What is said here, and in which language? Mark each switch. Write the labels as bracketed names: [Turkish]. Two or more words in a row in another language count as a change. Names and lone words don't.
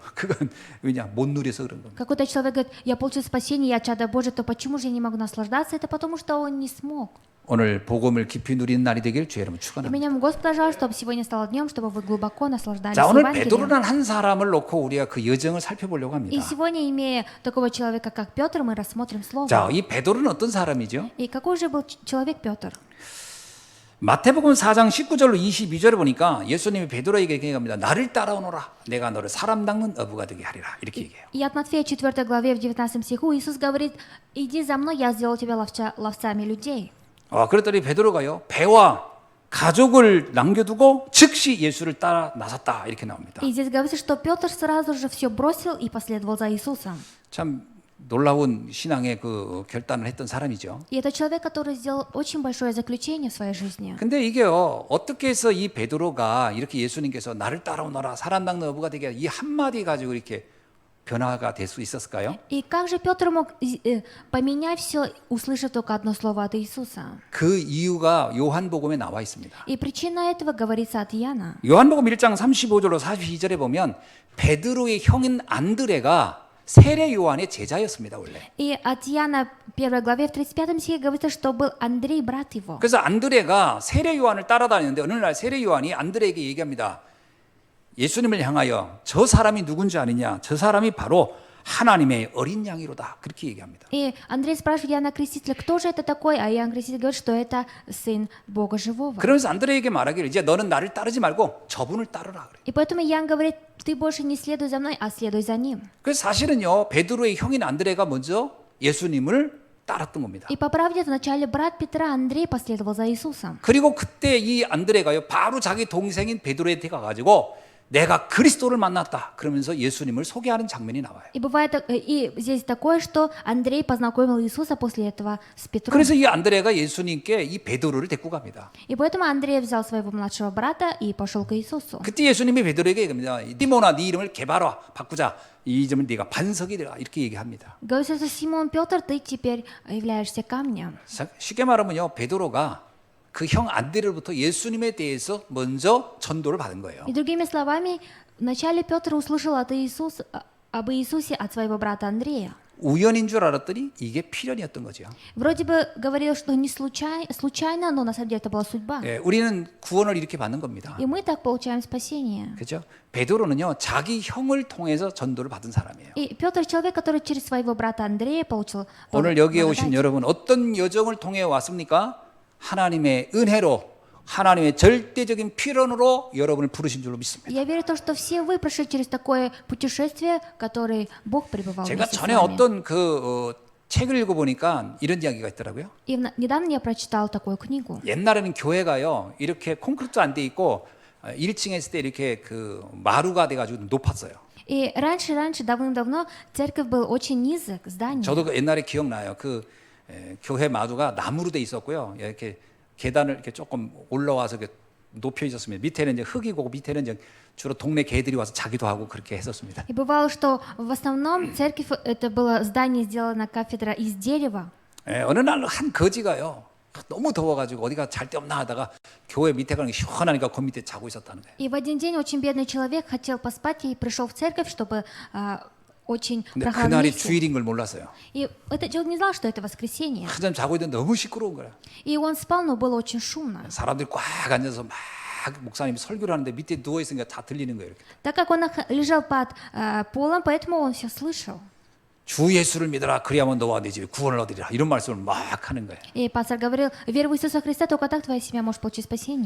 [Korean] 그건 왜냐? 못 누려서 그런 겁니다. [Russian] Какой-то человек говорит, я получил спасение, я чадо Божие, то почему же я не могу наслаждаться? Это потому, что он не смог. [Korean] 오늘 복음을 깊이 누리는 날이 되길 주의 이름으로 [Russian] И [Korean] 축원합니다. [Russian] меня Господь желает, чтобы сегодня стало днем, чтобы вы глубоко наслаждались [Korean] 자, 오늘 [Russian] Евангелием. [Korean] 베드로라는 한 사람을 놓고 우리가 그 여정을 살펴보려고 [Russian] И [Korean] 합니다. [Russian] сегодня, имея такого человека, как Петр, мы рассмотрим Слово. [Korean] 자, 이 베드로는 어떤 사람이죠? [Russian] И какой же был человек Петр? [Korean] 마태복음 4장 19절로 22절에 보니까 예수님이 베드로에게 얘기합니다. 나를 따라오너라. 내가 너를 사람 닦는 어부가 되게 하리라. 이렇게 얘기해요. [Russian] И от Матфея 4 главе в 19 стиху Иисус говорит, иди за мной, я сделал тебя ловцами людей. [Korean] 그랬더니 베드로가요. 배와 가족을 남겨두고 즉시 예수를 따라 나섰다. 이렇게 나옵니다. [Russian] И здесь говорится, что Петр сразу же все бросил и последовал за Иисусом. [Korean] 참 놀라운 신앙의 그 결단을 했던 사람이죠. [Russian] И это человек, который сделал очень большое заключение в своей жизни. [Korean] 근데 이게요. 어떻게 해서 이 베드로가 이렇게 예수님께서 나를 따라오너라. 사람 닦는 어부가 되게 이 한마디 가지고 이렇게 변화가 될 수 있었을까요? [Russian] И как же Петр мог поменять все, услышав только одно слово от Иисуса? [Korean] 그 이유가 요한복음에 나와 있습니다. [Russian] И причина этого говорится от Иоанна. [Korean] 요한복음 1장 35절로 42절에 보면 베드로의 형인 안드레가 세례 요한의 제자였습니다, 원래. [Russian] И от Иоанна 1 главе в 35 стихе говорится, что был Андрей, брат его. [Korean] 그래서 안드레가 세례 요한을 따라다니는데 어느 날 세례 요한이 안드레에게 얘기합니다. 예수님을 향하여 저 사람이 누군지 아느냐? 저 사람이 바로 하나님의 어린 양이로다. 그렇게 얘기합니다. [Russian] И Андрей спрашивает Иоанна Крестителя, кто же это такой? А Иоанн Креститель говорит, что это сын Бога Живого. [Korean] 그러면서 안드레에게 말하기를 이제 너는 나를 따르지 말고 저분을 따르라 그래. [Russian] И поэтому Иоанн говорит, ты больше не следуй за мной, а следуй за ним. [Korean] 그래서 사실은요 베드로의 형인 안드레가 먼저 예수님을 따랐던 겁니다. [Russian] И по правде вначале брат Петра Андрей последовал за Иисусом. [Korean] 그리고 그때 이 안드레가요 바로 자기 동생인 베드로한테 가가지고 내가 그리스도를 만났다. 그러면서 예수님을 소개하는 장면이 나와요. [Russian] И бывает, и здесь такое, что Андрей познакомил Иисуса после этого с Петром. [Korean] 그래서 이 안드레가 예수님께 이 베드로를 데리고 갑니다. [Russian] И поэтому Андрей взял своего младшего брата и пошел к Иисусу. [Korean] 그때 예수님이 베드로에게 얘기합니다. 디모나 네 이름을 개바라 바꾸자. 이 이름은 네가 반석이 되라. 이렇게 얘기합니다. [Russian] Говорится, что Симон Петр, ты теперь являешься камнем. [Korean] 쉽게 말하면요. 베드로가 그 형 안드레로부터 예수님에 대해서 먼저 전도를 받은 거예요. [Russian] И другими словами, вначале Петр услышал от Иисуса, об Иисусе от своего брата Андрея. [Korean] 우연인 줄 알았더니 이게 필연이었던 거죠. [Russian] Вроде бы говорил, что не случайно, но на самом деле это была судьба. [Korean] 예, 우리는 구원을 이렇게 받는 겁니다. [Russian] И мы так получаем спасение. [Korean] 그렇죠? 베드로는요 자기 형을 통해서 전도를 받은 사람이에요. [Russian] И Петр человек, который через своего брата Андрея получил [Korean] 오늘 여기에 오신 [Russian] благодать. [Korean] 여러분 어떤 여정을 통해 왔습니까? 하나님의 은혜로 하나님의 절대적인 필연으로 여러분을 부르신 줄로 믿습니다. [Russian] Я верю в то, что все вы прошли через такое путешествие, которое Бог пребывал [Korean] 제가 [Russian] вместе с [Korean] 전에 [Russian] вами. [Korean] 어떤 책을 읽어보니까 이런 이야기가 있더라고요. [Russian] И недавно я прочитал такую книгу. [Korean] 옛날에는 교회가요 이렇게 콘크리트 안 돼 있고 1층에 있을 때 이렇게 그 마루가 돼가지고 높았어요. И раньше, давным-давно, церковь был очень низок, здание. 저도 그 옛날에 기억나요. 교회 마루가 나무로 돼 있었고요. 이렇게 계단을 이렇게 조금 올라와서 이렇게 높여 있었습니다. 밑에는 이제 흙이고 밑에는 이제 주로 동네 개들이 와서 자기도 하고 그렇게 했었습니다. [Russian] И бывало, что в основном церковь это было здание сделано кафедра из дерева. [Korean] 어느 날 한 거지가요. 너무 더워가지고 어디가 잘 데 없나 하다가 교회 밑에 가는 게 시원하니까 그 밑에 자고 있었다는 거예요. [Russian] И в один день очень бедный человек хотел поспать и пришел в церковь, чтобы очень [Korean] 근데 [Russian] прохладно [Korean] 그날이 [Russian] месте. [Korean] 주일인 걸 몰랐어요. [Russian] И этот человек не знал, что это воскресенье. [Korean] 한참 자고 있는데 너무 시끄러운 거예요. [Russian] И он спал, но было очень шумно. [Korean] 사람들이 꽉 앉아서 막 목사님이 설교를 하는데 밑에 누워 있으니까 다 들리는 거예요. 이렇게. [Russian] Так как он лежал под полом, поэтому он все слышал. [Korean] 주 예수를 믿어라. 그리하면 너와 네 집에 구원을 얻으리라. 이런 말씀을 막 하는 거예요. [Russian] И пастор говорил, верь в Иисуса Христа, только так твоя семья может получить спасение.